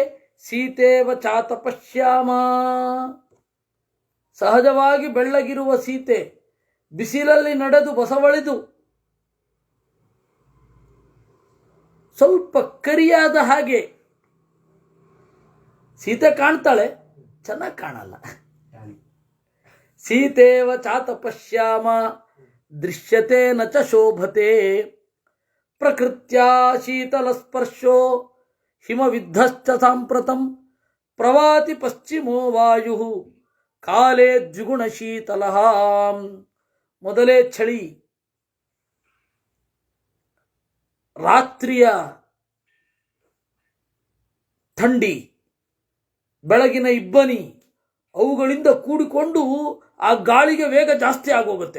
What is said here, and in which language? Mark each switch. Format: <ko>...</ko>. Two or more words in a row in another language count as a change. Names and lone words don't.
<sa>ಸೀತೇವ ಚಾತ ಪಶ್ಯಾಮ,</sa> <kn>ಸಹಜವಾಗಿ ಬೆಳ್ಳಗಿರುವ ಸೀತೆ ಬಿಸಿಲಲ್ಲಿ ನಡೆದು ಬಸವಳಿದು ಸ್ವಲ್ಪ ಕರಿಯಾದ ಹಾಗೆ ಸೀತೆ ಕಾಣ್ತಾಳೆ, ಚೆನ್ನಾಗಿ ಕಾಣಲ್ಲ.</kn> <sa>ಸೀತೇವ ಚಾತ ಪಶ್ಯಾಮ ದೃಶ್ಯತೆ ನ ಚ ಶೋಭತೆ. ಪ್ರಕೃತ್ಯಾ ಶೀತಲ ಸ್ಪರ್ಶೋ ಹಿಮವಿದ್ಧಶ್ಚ ಸಾಂಪ್ರತಂ ಪ್ರವಾತಿ ಪಶ್ಚಿಮೋ ವಾಯು ಕಾಲೇ ದ್ವಿಗುಣ ಶೀತಲ.</sa> <kn>ಮೊದಲೇ ಚಳಿ, ರಾತ್ರಿಯ ಥಂಡಿ, ಬೆಳಗಿನ ಇಬ್ಬನಿ, ಅವುಗಳಿಂದ ಕೂಡಿಕೊಂಡು ಆ ಗಾಳಿಗೆ ವೇಗ ಜಾಸ್ತಿ ಆಗೋಗುತ್ತೆ.</kn>